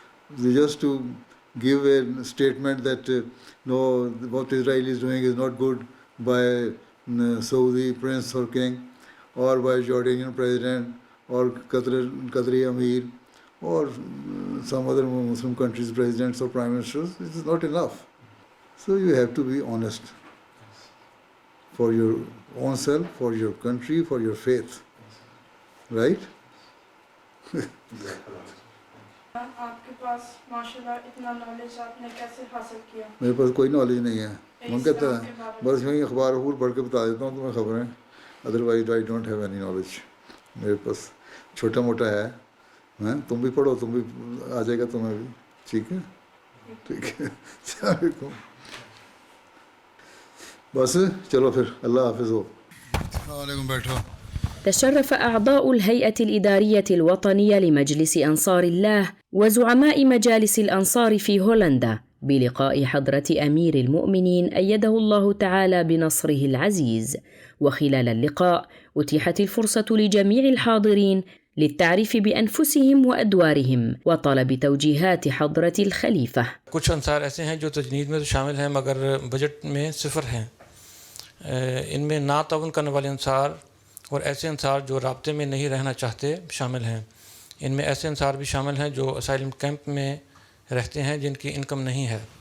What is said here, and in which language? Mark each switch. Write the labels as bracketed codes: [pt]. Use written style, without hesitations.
[en] They just to give a statement that no, what Israel is doing is not good by Saudi prince or king, or by Jordanian president, or Qatari Amir, or some other Muslim countries' presidents or prime ministers. It is not enough. So you have to be honest for your own self, for your country, for your faith. Right? [ur] آپ کے پاس ماشاءاللہ اتنا knowledge آپ نے کیسے حاصل کیا؟ میرے پاس کوئی نالج نہیں ہے. من کہتا ہے بس یوں اخبار پڑھ کے بتا دیتا ہوں تمہیں خبریں، [en] Otherwise I don't have any knowledge. [ur] میرے پاس چھوٹا موٹا ہے. تم بھی پڑھو، تم بھی آ جائے گا تمہیں بھی. ٹھیک ہے، ٹھیک ہے. السلام علیکم. بس چلو پھر، اللہ حافظ ہو. السلام علیکم. بیٹھو. [ar] تشرف أعضاء الهيئة الإدارية الوطنية لمجلس أنصار الله وزعماء مجالس الأنصار في هولندا بلقاء حضرة أمير المؤمنين أيده الله تعالى بنصره العزيز. وخلال اللقاء أتيحت الفرصة لجميع الحاضرين للتعريف بأنفسهم وأدوارهم وطلب توجيهات حضرة الخليفة. [ur] کچھ انصار ایسے ہیں جو تجنید میں تو شامل ہیں مگر بجٹ میں صفر ہیں. ان میں ناتعاون کرنے والے انصار اور ایسے انصار جو رابطے میں نہیں رہنا چاہتے شامل ہیں. ان میں ایسے انصار بھی شامل ہیں جو اسائلم کیمپ میں رہتے ہیں جن کی انکم نہیں ہے.